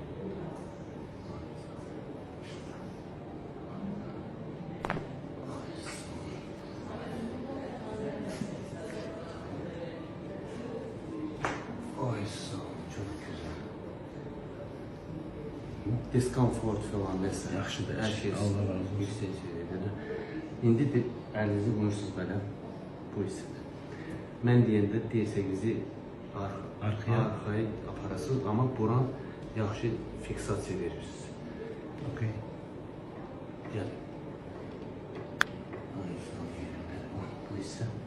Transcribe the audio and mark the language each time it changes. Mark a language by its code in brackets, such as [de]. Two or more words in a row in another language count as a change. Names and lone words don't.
[tr] Ay sağ ol, çok güzel. Diskomfort falan vesaire. [az] Yaxşıdır. [tr] Her şey Allah razı olsun. yüksek seviyede. [az] İndi de elinizi qoyursunuz belə bu hissədə. Mən deyəndə dirsənizi arxaya aparasınız, amma buran yaxşı fiksasiya verirsiniz. Okay. Gəlin. Ay, sağ yerində. Bu hissə.